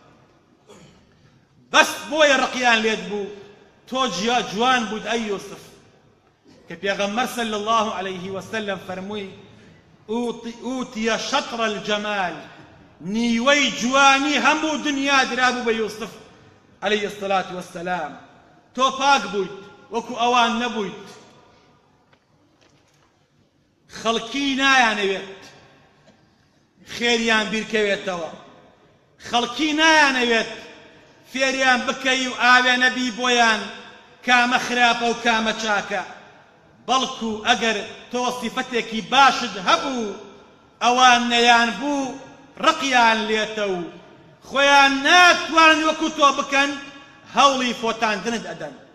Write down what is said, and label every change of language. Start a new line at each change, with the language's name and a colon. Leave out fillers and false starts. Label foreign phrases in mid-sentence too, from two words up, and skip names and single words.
Central Kurdish: بەس بۆیە ڕقیان لێت بوو تۆ جوان بوویت ئەی یوسف کە پێغەمبەر
Arabic: صلی الله عليه وسلم
Central Kurdish: فەرمووی
Arabic: ئوتیە شەطر الجەمال
Central Kurdish: نیوەی جوانی هەموو دنیا درابوو بە یوسف
Arabic: عليه الصلاة والسلام
Central Kurdish: تۆ پاک بوویت وەکو ئەوان نەبوویت خەڵکی نایانەوێت خێریان بیرکەوێتەوە خەڵکی نایانەوێت فێریان بکەی و ئاوێنەبی بۆیان کامە خراپە و کامە چاکە بەڵکو ئەگەر تۆ سیفەتێکی باشت هەبوو ئەوان نەیان بوو ڕقیان لێتە و خۆیان ناتوانن وەکو تۆ بکەن هەوڵی فۆتاندنت ئەدەن